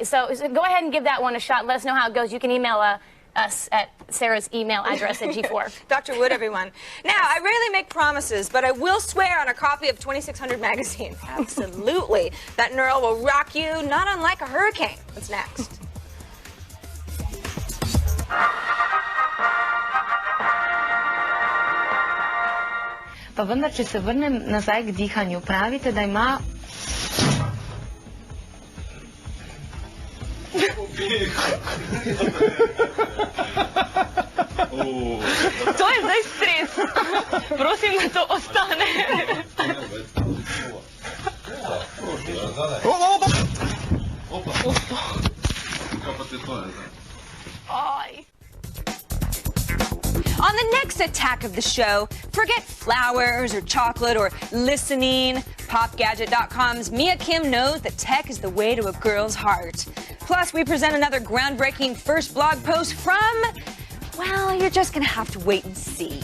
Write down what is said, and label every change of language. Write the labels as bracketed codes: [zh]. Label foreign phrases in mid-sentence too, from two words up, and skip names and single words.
[en] So go ahead and give that one a shot. Let us know how it goes. You can email us at Sarah's email address at G4. Dr. Wood, everyone. Now, I rarely make promises, but I will swear on a copy of 2600 magazine. Absolutely. That Neural will rock you, not unlike a hurricane. What's next? [sl] Pa vendar, če se vrnem nazaj k dihanju, pravite, da ima... To je zdaj stres. Prosim, da to ostane. Oj. [en] On the next attack of the show, forget flowers or chocolate or listening. PopGadget.com's Mia Kim knows that tech is the way to a girl's heart. Plus, we present another groundbreaking first blog post from, well, you're just going to have to wait and see.